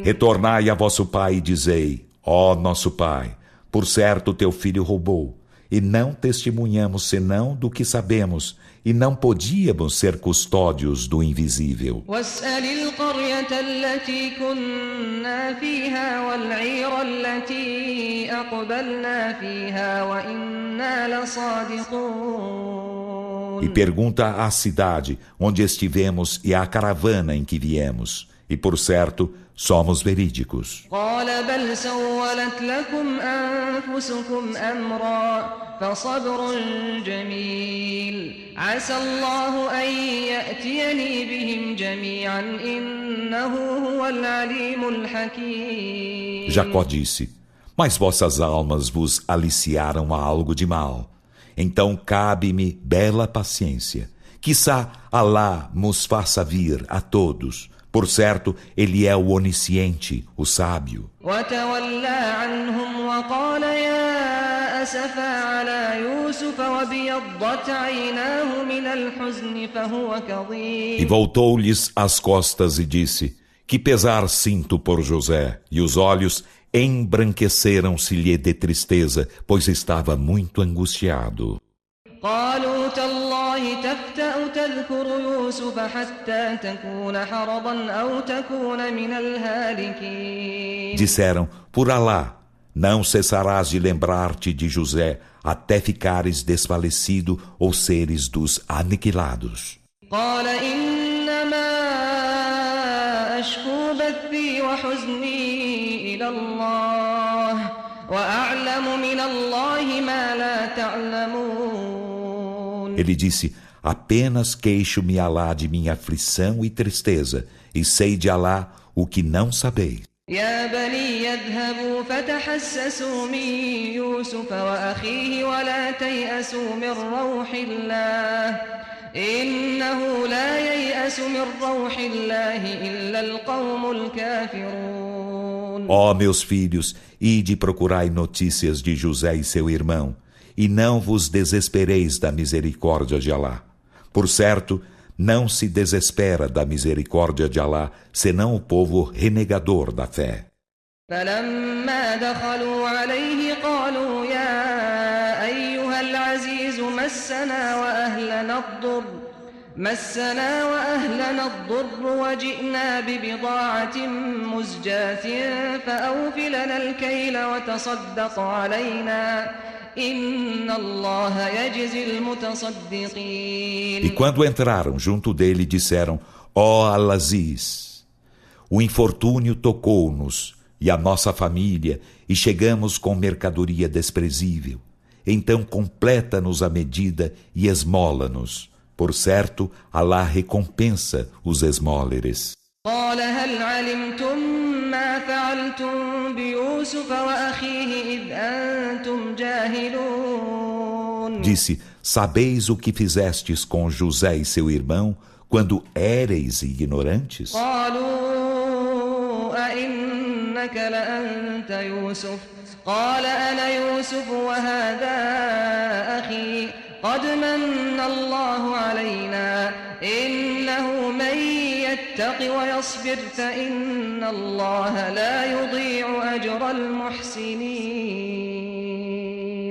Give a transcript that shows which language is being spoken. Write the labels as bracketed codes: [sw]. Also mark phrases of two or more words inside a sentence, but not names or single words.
[pt] Retornai a vosso pai e dizei: Ó nosso pai, por certo teu filho roubou, e não testemunhamos senão do que sabemos, e não podíamos ser custódios do invisível. [ar] واسأل القرية التي كنا فيها والعير التي أقبلنا فيها وإنا لصادقون. [pt] E pergunta à cidade onde estivemos e à caravana em que viemos, e por certo somos verídicos. [ar] قال بل سولت لكم أنفسكم أمرا فصبر جميل عسى الله أن يأتيني بهم جميعا إنه هو العليم الحكيم. [pt] Jacó disse: Mas vossas almas vos aliciaram a algo de mal. Então cabe-me bela paciência. Quiçá Alá nos faça vir a todos. Por certo, ele é o onisciente, o sábio. [ar] وتولى عنهم وقال يا أسفا على يوسف وابيضت عيناه من الحزن فهو كظيم. [pt] E voltou-lhes as costas e disse: Que pesar sinto por José, e os olhos embranqueceram-se-lhe de tristeza, pois estava muito angustiado. [ar] قالوا تالله تفتأ تذكر يوسف حتى تكون حرضا أو تكون من الهالكين. [pt] Disseram: Por Alá, não cessarás de lembrar-te de José até ficares desfalecido ou seres dos aniquilados. [ar] قال إنما أشكو بثي وحزني إلى الله وأعلم من الله ما لا تعلمون. [pt] Ele disse: Apenas queixo-me a Alá de minha aflição e tristeza, e sei de Alá o que não sabeis. [ar] يا بني يذهبوا فتحسسوا من يوسف وأخيه ولا تيأسوا من روح الله إنه لا ييأس من روح الله إلا القوم الكافرون. [pt] Ó meus filhos, ide procurai notícias de José e seu irmão, e não vos desespereis da misericórdia de Alá. Por certo, não se desespera da misericórdia de Alá, senão o povo renegador da fé. [ar] فلما دخلوا عليه قالوا يا أيها العزيز مسنا وأهلنا الضر وجئنا ببضاعة مزجاة فأوف لنا الكيل وتصدق علينا إن الله يجزي المتصدقين. [pt] E quando entraram junto dele, disseram: Ó Al-Aziz, o infortúnio tocou-nos e a nossa família, e chegamos com mercadoria desprezível. Então completa-nos a medida e esmola-nos. Por certo, Alá recompensa os esmóleres. [ar] قال هل علمتم ما فعلتم بيوسف وأخيه إذ أنتم جاهلون. [pt] Disse: Sabeis o que fizestes com José e seu irmão quando éreis ignorantes? [ar] قالوا أئنك لأنت يوسف قال أنا يوسف وهذا أخي قد من الله علينا إنه من يتق ويصبر فإن الله لا يضيع أجر المحسنين.